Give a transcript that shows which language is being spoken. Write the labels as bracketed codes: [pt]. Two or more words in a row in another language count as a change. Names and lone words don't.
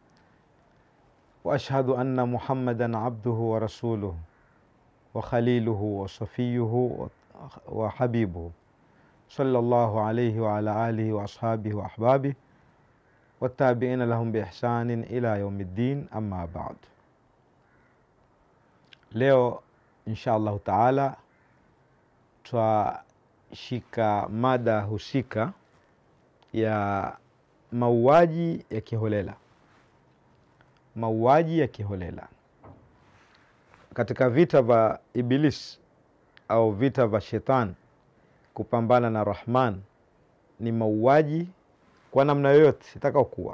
[ar] وأشهد أن محمدا عبده ورسوله وخليله وصفيه وحبيبه صلى الله عليه وعلى آله وأصحابه وأحبابه والتابعين لهم بإحسان إلى يوم الدين أما بعد. [sw] Leo [ar] إن شاء الله تعالى [sw] twashika mada husika ya mauaji ya kiholela. Mauaji ya kiholela katika vita vya Iblis au vita vya Shetani kupambana na Rahman ni mauaji kwa namna yoyote itakayokuwa.